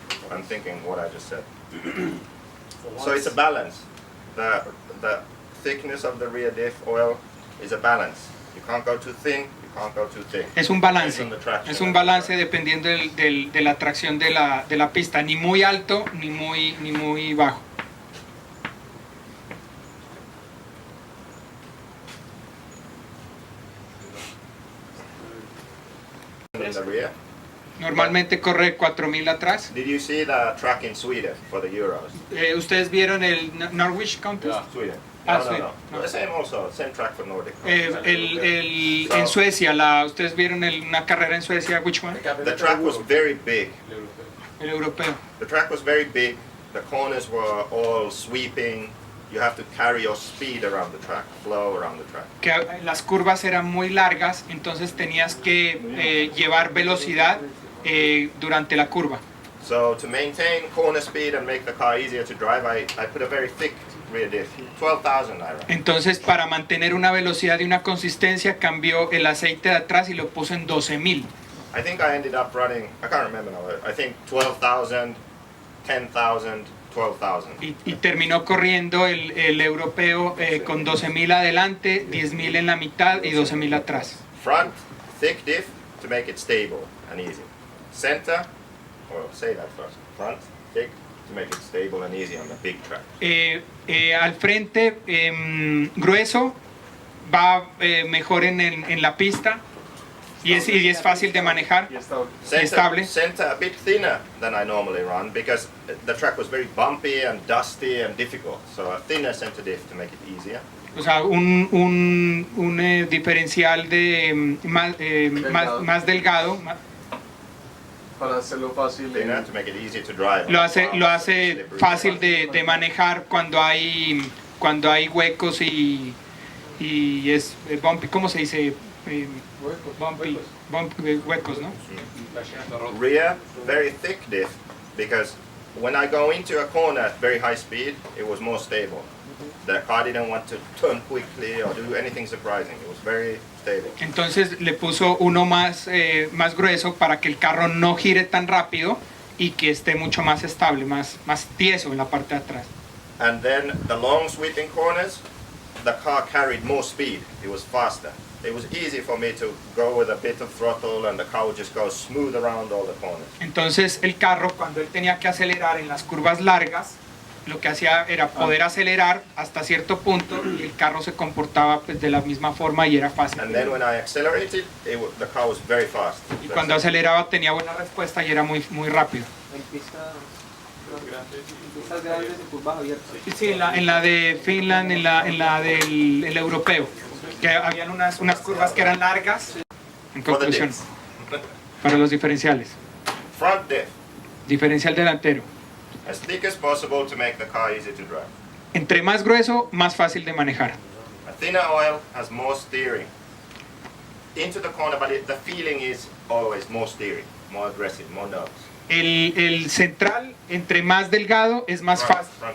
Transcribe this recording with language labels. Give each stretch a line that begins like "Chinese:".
English: I'm thinking what I just said. So it's a balance. The thickness of the rear diff oil is a balance. You can't go too thin, you can't go too thick.
Spanish: Es un balance dependiendo de la tracción de la pista, ni muy alto ni muy bajo.
English: In the rear.
Spanish: Normalmente corre 4000 atrás.
English: Did you see the track in Sweden for the Euros?
Spanish: ¿Ustedes vieron el Norwich Contest?
English: Sweden. Sweden. No. The same also, same track for Nordic.
Spanish: En Suecia, ¿ustedes vieron una carrera en Suecia?
English: Which one? The track was very big.
Spanish: El europeo.
English: The track was very big. The corners were all sweeping. You have to carry your speed around the track, flow around the track.
Spanish: Que las curvas eran muy largas, entonces tenías que llevar velocidad durante la curva.
English: So to maintain corner speed and make the car easier to drive, I put a very thick rear diff, 12,000 I reckon.
Spanish: Entonces, para mantener una velocidad y una consistencia, cambió el aceite de atrás y lo puso en 12,000.
English: I think I ended up running, I can't remember now, I think 12,000, 10,000, 12,000.
Spanish: Y terminó corriendo el europeo con 12,000 adelante, 10,000 en la mitad y 12,000 atrás.
English: Front, thick diff to make it stable and easy. Center, or say that first, front, thick to make it stable and easy on the big track.
Spanish: Al frente, grueso, va mejor en la pista y es fácil de manejar y estable.
English: Center a bit thinner than I normally run because the track was very bumpy and dusty and difficult. So a thinner center diff to make it easier.
Spanish: O sea, un diferencial de más delgado. Para hacerlo fácil.
English: To make it easier to drive.
Spanish: Lo hace fácil de manejar cuando hay huecos y es bumpy, ¿cómo se dice? Bumpy, huecos, ¿no?
English: Rear, very thick diff because when I go into a corner at very high speed, it was more stable. The car didn't want to turn quickly or do anything surprising. It was very stable.
Spanish: Entonces le puso uno más grueso para que el carro no gire tan rápido y que esté mucho más estable, más tieso en la parte de atrás.
English: And then the long sweeping corners, the car carried more speed. It was faster. It was easy for me to go with a bit of throttle and the car would just go smooth around all the corners.
Spanish: Entonces el carro, cuando él tenía que acelerar en las curvas largas, lo que hacía era poder acelerar hasta cierto punto y el carro se comportaba pues de la misma forma y era fácil.
English: And then when I accelerated, the car was very fast.
Spanish: Y cuando aceleraba tenía buena respuesta y era muy rápido. En pistas grandes y curvas abiertas. Sí, en la de Finland, en la del europeo, que habían unas curvas que eran largas. En conclusión, para los diferenciales.
English: Front diff.
Spanish: Diferencial delantero.
English: as thick as possible to make the car easy to drive.
Spanish: Entre más grueso, más fácil de manejar.
English: A thinner oil has more steering into the corner, but the feeling is always more steering, more aggressive, more nervous.
Spanish: El central, entre más delgado, es más fácil.